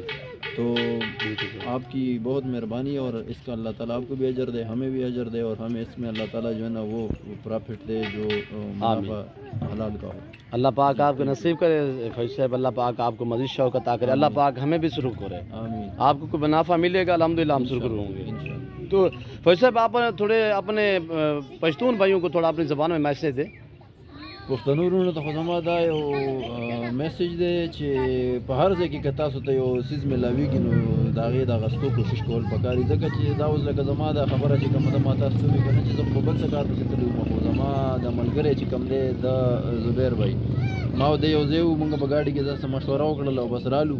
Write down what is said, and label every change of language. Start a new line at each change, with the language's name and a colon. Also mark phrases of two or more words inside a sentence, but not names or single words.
Urdu: تو آپ کی بہت مہربانی ہے, اور اس کا اللہ تعالیٰ آپ کو بھی اجر دے, ہمیں بھی اجر دے, اور ہمیں اس میں اللہ تعالیٰ جو ہے نا وہ پرافٹ دے جو منافع حلال کا ہو. اللہ پاک آپ کو نصیب کرے فیض صاحب. اللہ پاک آپ کو مزید شوق عطا کرے. اللہ پاک ہمیں بھی شروع کرے. آمین. آپ کو کوئی منافع ملے گا الحمدللہ, ہم شکر ہوں گے. انشاءاللہ. تو فیض صاحب آپ تھوڑے اپنے پشتون بھائیوں کو تھوڑا اپنی زبان میں میسج دیں.
Pashto: پښتنو ورونو ته خو زما دا یو میسج دی چې په هر ځای کې که تاسو ته یو څیز میلاویږي نو د هغې د اخیستو کوشش کول پکار دي. ځکه چې دا اوس لکه زما دا خبره چې کومه ده, ما تاسو ته وایي که نه چې زه په بل څه کار پسې تللی وم, خو زما د ملګری چې کوم دی د زبیر بھائی, ما د یو ځای وو, مونږ په گاډي کې داسې مشوره وکړله او بس رالو.